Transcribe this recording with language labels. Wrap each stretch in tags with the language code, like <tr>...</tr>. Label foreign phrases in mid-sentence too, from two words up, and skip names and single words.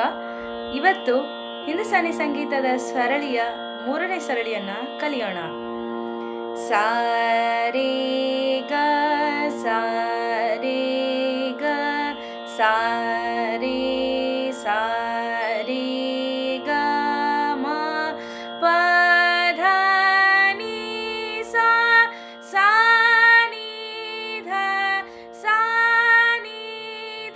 <kn>ಇವತ್ತು ಹಿಂದೂಸ್ತಾನಿ ಸಂಗೀತದ ಸರಳಿಯ ಮೂರನೇ ಸರಳಿಯನ್ನು ಕಲಿಯೋಣ. ಸಾರೇ ಗ ಸಾರೇ ಗ ಸಾರೇ ಸಾರೇ ಗ ಮ ಪ ಧ ನಿ ಸಾ ಸಾ ನಿ ಧ ಸಾ ನಿ ಧ</kn>